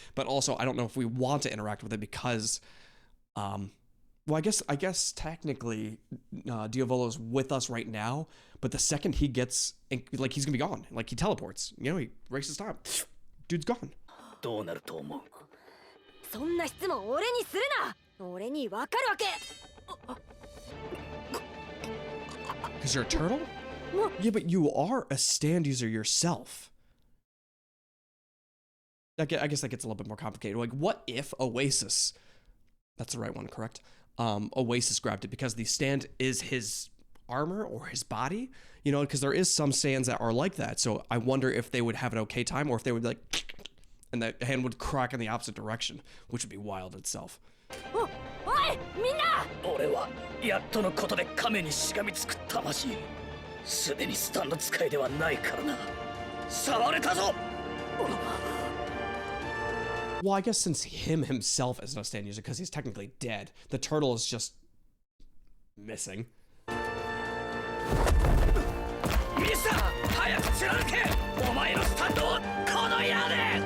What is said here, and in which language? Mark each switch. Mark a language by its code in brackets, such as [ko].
[en] But also I don't know if we want to interact with it because well, I guess technically Diavolo's with us right now, but the second he gets like he's gonna be gone. Like he teleports, you know, he races time. Dude's gone. [ja] どうなると思う？そんな質問俺にするな。俺にわかるわけ。 [en] Because you're a turtle? Yeah, but you are a stand user yourself. I guess that gets a little bit more complicated. Like, what if Oasis, that's the right one, correct? Oasis grabbed it because the stand is his armor or his body, you know, because there is some stands that are like that. So I wonder if they would have an okay time or if they would be like, and the hand would crack in the opposite direction, which would be wild itself. [ja] おいみんな。俺はやっとのことで亀にしがみつく魂。すでにスタンド使いではないからな。触れたぞ。 [en] Well, I guess since himself is no stand user because he's technically dead, the turtle is just missing. [ja] ミスター、早く貫け。お前のスタンドをこの矢で。